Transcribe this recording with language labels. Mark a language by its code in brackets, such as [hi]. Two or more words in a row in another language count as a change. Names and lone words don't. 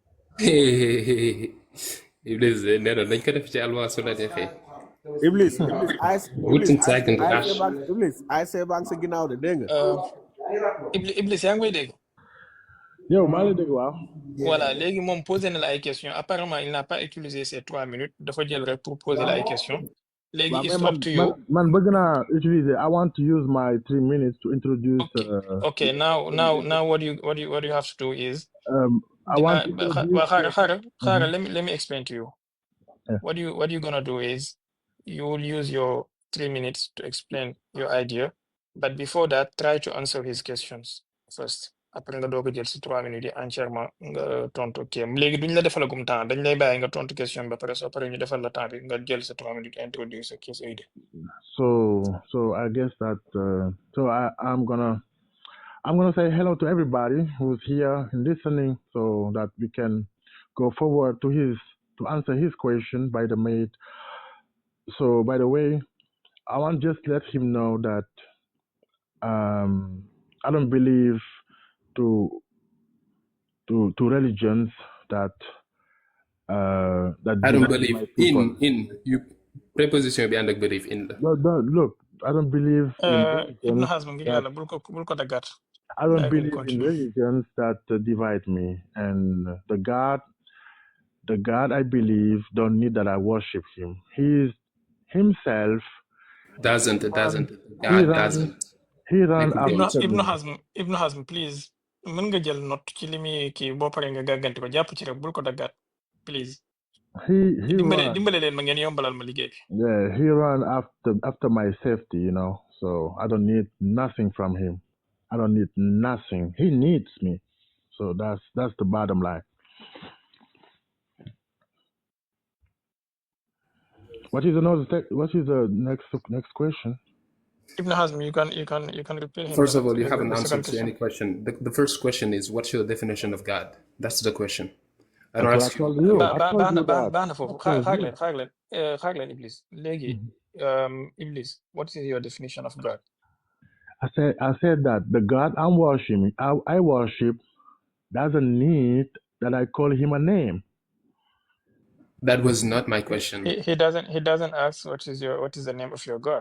[wo] Iblis nee na dañ ko def ci alwa su la neexee. Iblis ASC banque sa ginnaaw de dégg nga. Iblis yaa ngi koy dégg. yow maa ngi dégg waaw. [fr] voilà [wo] léegi moom [fr] posé [wo] na la ay [fr] questions apparemment il n'a pas utilisé ces 3 minutes [wo] dafa jël rek [fr] pour poser [wo] la ay [fr] questions. [en] léegi it's up to you. [wo] man bëgg naa utiliser. [en] I want to use my 3 minutes to introduce. okay now what you have to do is. I want to xaaral let me explain to you. Yeah. What you gonna do is you will use your 3 minutes to explain your idea, but before that try to answer his questions first. [wo] après nga doog a jël si 3 minutes yi entièrement nga tontu kéem léegi duñ la defalagum temps dañ lay bàyyi nga tontu question ba pare soo pare ñu defal la temps bi nga jël sa 3 minutes introduire sa kii sa idée. [en] So I guess that so I'm gonna say hello to everybody who's here listening, so that we can go forward to answer his question by the mate. So by the way, I want just let him know that I don't believe to religions that I don't believe in you preposition [wo] bi ànd ak [en] believe in la. Look, I don't believe [wo] Ibn Hazm ngi yàlla bul ko daggaat. [en] I don't I can believe in continue. religions that divide me, and the God I believe don't need that I worship him. He is himself. Doesn't it Run, doesn't it? he God run. doesn't. He run Like we don't. after me. [wo] Ibnu Hazm please mën nga jël note ci li muy kii boo paree nga gàgganti ko jàpp ci rek bul ko daggaat please [en] He run. [wo] dimbale leen ma ngeen yombalal ma liggéey bi. [en] Yeah, he run after my safety. So I don't need nothing from him. I don't need nothing. He needs me. So that's the bottom line. What is the next question? Ibnu Hazm, you can repeat him First of all, you haven't the second answered to any question. question. The first question is, what's your definition of God? That's the question. I don't That's what I ask you. told you. I told you that. [wo] baax na foofu [en] I told you. [wo] xaar leen Iblis léegi Iblis, [en] what is your definition of God? I said that the God I'm worshiping, I worship, doesn't need that I call him a name. That was not my question. He doesn't ask what is the name of your God.